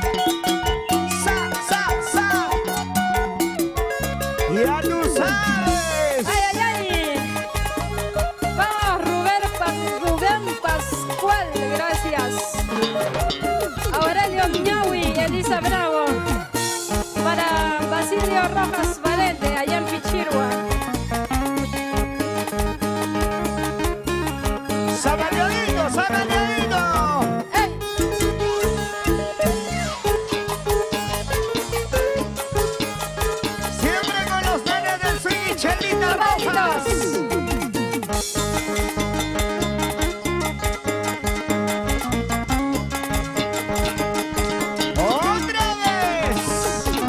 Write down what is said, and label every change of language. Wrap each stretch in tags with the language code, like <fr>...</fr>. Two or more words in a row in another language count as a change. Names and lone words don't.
<es>Sa, sa, sa. Ya tú sabes. ¡Ay, ay, ay! Vamos, Rubén Pascual, gracias. Aurelio Ñahui, Elisa Bravo. Para Basilio Rojas Valente, allá en Pichirua. Sabaleadito, sabaleadito. ¡Ey! Siempre con los nenes del swing y Chelita Rojas. ¡Otra vez!</es>